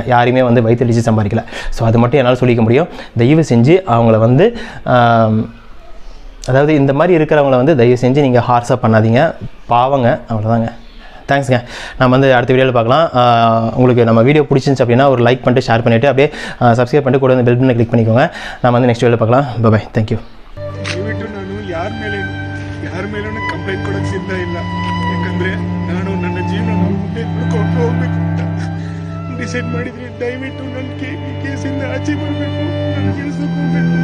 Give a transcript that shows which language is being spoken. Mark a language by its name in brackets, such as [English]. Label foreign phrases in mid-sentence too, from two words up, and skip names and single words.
[Tamil] யாரையுமே வந்து வயிற்றுலிச்சு சம்பாதிக்கல. ஸோ அது மட்டும் என்னால் சொல்லிக்க முடியும். தயவு செஞ்சு அவங்கள வந்து அதாவது இந்த மாதிரி இருக்கிறவங்கள வந்து தயவு செஞ்சு நீங்கள் ஹார்ஸாக பண்ணாதீங்க. பாவங்க. அவ்வளோதாங்க. தேங்க்ஸ்ங்க. நம்ம வந்து அடுத்த வீடியோவில் பார்க்கலாம். உங்களுக்கு நம்ம வீடியோ பிடிச்சிருந்துச்சு அப்படின்னா ஒரு லைக் பண்ணிட்டு ஷேர் பண்ணிவிட்டு அப்படியே சப்ஸ்கிரைப் பண்ணிட்டு கூட வந்து பெல் பட்டனை கிளிக் பண்ணிக்கோங்க. நம்ம வந்து நெக்ஸ்ட் வீடியோவில் பார்க்கலாம். [English] Bye. Thank you. [Kannada] ದಯವಿಟ್ಟು ನಾನು ಯಾರ ಮೇಲೂ ಕಂಪ್ಲೇಂಟ್ ಕೊಡೋಕ್ಕೆ ಸಿದ್ಧ ಇಲ್ಲ. ಯಾಕಂದರೆ ನಾನು ನನ್ನ ಜೀವನ ಮುಂದೆ ನೋಡ್ಕೊಂಡು ಹೋಗ್ಬೇಕು ಅಂತ ಡಿಸೈಡ್ ಮಾಡಿದ್ದೀನಿ. ದಯವಿಟ್ಟು ನನ್ನ ಕೇಸಿಂದ ಆಚೆ ಬರಬೇಕು, ನನ್ನ ಕೆಲಸಕ್ಕೆ ಹೋಗ್ಬೇಕು.